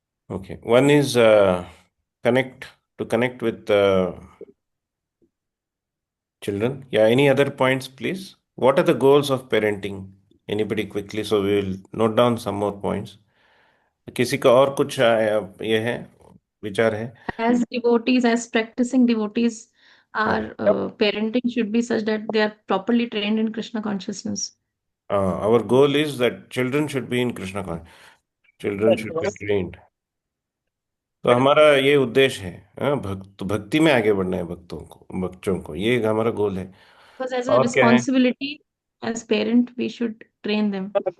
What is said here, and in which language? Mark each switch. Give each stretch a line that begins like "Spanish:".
English: Okay. One is connect with children. Yeah. Any other points, please? What are the goals of parenting? Anybody quickly? So we will note down some more points.
Hindi: किसी का और कुछ ये है विचार है?
English: As devotees, as practicing devotees, our parenting should be such that they are properly trained in Krishna consciousness. Our goal is that children should be in Krishna consciousness. Children should be trained.
Hindi: तो हमारा ये उद्देश्य है, भक्ति में आगे बढ़ना है बच्चों को, ये हमारा गोल है।
English: Because as a
Hindi: और क्या है?
English: responsibility, as parent, we should train them.